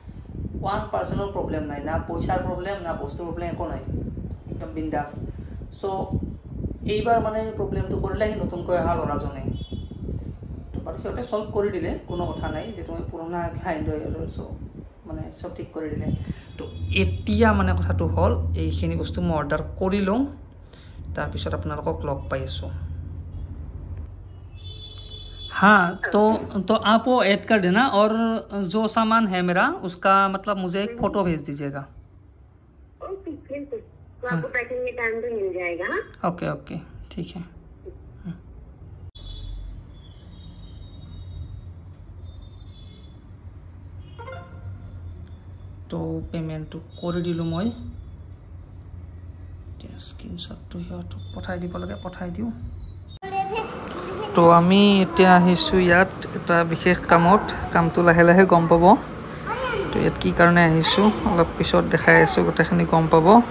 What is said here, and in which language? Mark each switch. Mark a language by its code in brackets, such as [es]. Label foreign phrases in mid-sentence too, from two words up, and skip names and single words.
[as] 1% প্ৰব্লেম নাই না পইচাৰ প্ৰব্লেম না বস্তুৰ প্ৰব্লেম একো নাই একদম বিন্দাছ চ' এইবাৰ মানে প্ৰব্লেমটো কৰিলে সি নতুনকৈ অহা ল'ৰাজনে তো বাৰু সিহঁতে ছল্ভ কৰি দিলে কোনো কথা নাই যিটো মই পুৰণা ক্লাইণ্ট হয় আৰু চ' মানে চব ঠিক কৰি দিলে তো এতিয়া মানে কথাটো হ'ল এইখিনি বস্তু মই অৰ্ডাৰ কৰি লওঁ তাৰপিছত আপোনালোকক লগ পাই আছোঁ [hi] हाँ तो आप वो ऐड कर देना और जो सामान है मेरा उसका मतलब मुझे एक फ़ोटो भेज दीजिएगा ओके बिल्कुल तो आपको पैकिंग में टाइम भी मिल जाएगा ओके ठीक है [as] তো পে'মেণ্টটো কৰি দিলোঁ মই এতিয়া স্ক্ৰীনশ্বটটো সিহঁতক পঠাই দিব লাগে পঠাই দিওঁ তো আমি এতিয়া আহিছোঁ ইয়াত এটা বিশেষ কামত কামটো লাহে লাহে গম পাব তো ইয়াত কি কাৰণে আহিছোঁ অলপ পিছত দেখাই আছোঁ গোটেইখিনি গম পাব